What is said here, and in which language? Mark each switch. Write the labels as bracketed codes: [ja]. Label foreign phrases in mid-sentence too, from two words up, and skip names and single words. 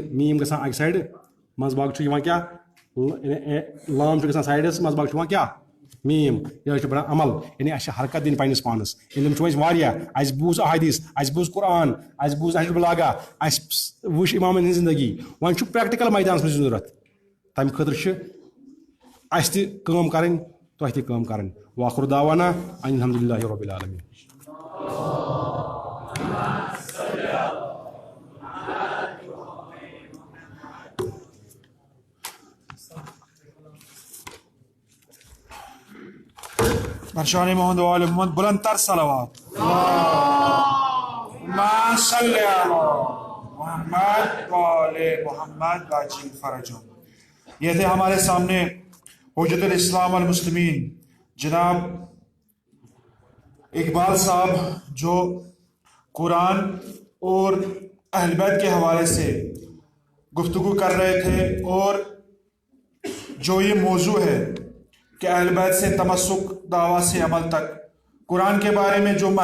[ks] میٖم گژھان اَکہِ سایڈٕ منٛزٕ باگ چھُ یِوان کیٛاہ لام چھُ گژھان سایڈس منٛزٕ باگ چھُ یِوان کیٛاہ میٖم یِہوے چھُ بنان عمل یعنی اَسہِ چھِ حرکت دِنۍ پننِس پانس علم چھُ اَسہِ واریاہ اَسہِ بوٗز احادیٖث اَسہِ بوٗز قرآن اَسہِ بوٗز نہج البلاغہ اَسہِ وٕچھ اِمامن ہٕنٛز زندگی وۄنۍ چھُ پریکٹِکل میدانس منٛز ضروٗرت تمہِ خٲطرٕ چھِ اَسہِ تہِ کٲم کرٕنۍ تۄہہِ تہِ کٲم کرٕنۍ [ar] واخر دعوانا ان الحمدُللہ رب العالمین [ur] برشان محمد وآل محمد بلند تر صلوات [ar] اللهم صل علی محمد وآل محمد وعجل فرجهم [ur] یہ تھے ہمارے سامنے حجت الاسلام والمسلمین جناب اقبال صاحب جو قرآن اور اہل بیت کے حوالے سے گفتگو کر رہے تھے اور جو یہ موضوع ہے کہ اہل بیت سے تمسک دعویٰ سے عمل تک قرآن کے بارے میں جو